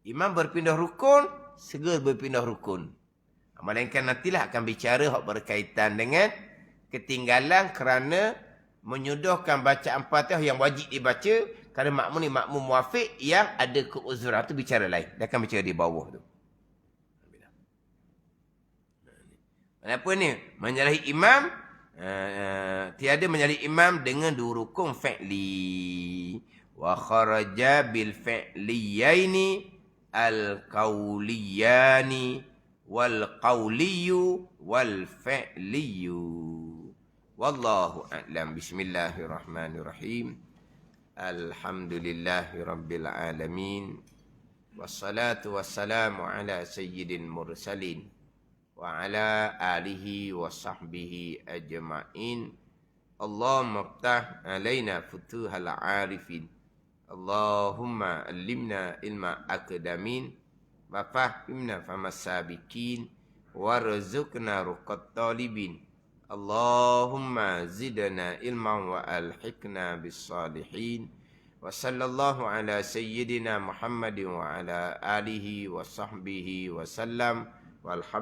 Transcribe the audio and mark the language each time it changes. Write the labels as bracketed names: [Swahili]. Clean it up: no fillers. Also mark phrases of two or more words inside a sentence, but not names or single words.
[Malay] Imam berpindah rukun, segera berpindah rukun. Melainkan nantilah akan bicara hak berkaitan dengan ketinggalan kerana menyuduhkan bacaan Fatihah yang wajib dibaca kerana makmum ni makmum muafiq yang ada keuzuran. Itu bicara lain. Dia akan bicara di bawah tu. Apa ni? Menyalahi imam, tiada menyalahi imam dengan dua rukun fi'li. [Arabic] وخرج بالفعليين القوليان والقولي والفعلي. والله أعلم. بسم الله الرحمن الرحيم. الحمد لله رب العالمين. والصلاة والسلام على سيد المرسلين وعلى آله وصحبه أجمعين. اللهم افتح علينا فتوح العارفين. اللهم علمنا علما أكادمين وفهمنا فهم السابقين وارزقنا رقة الطالبين. اللهم زدنا علما وألحقنا بالصالحين. وصلى الله على سيدنا محمد وعلى آله وصحبه وسلم.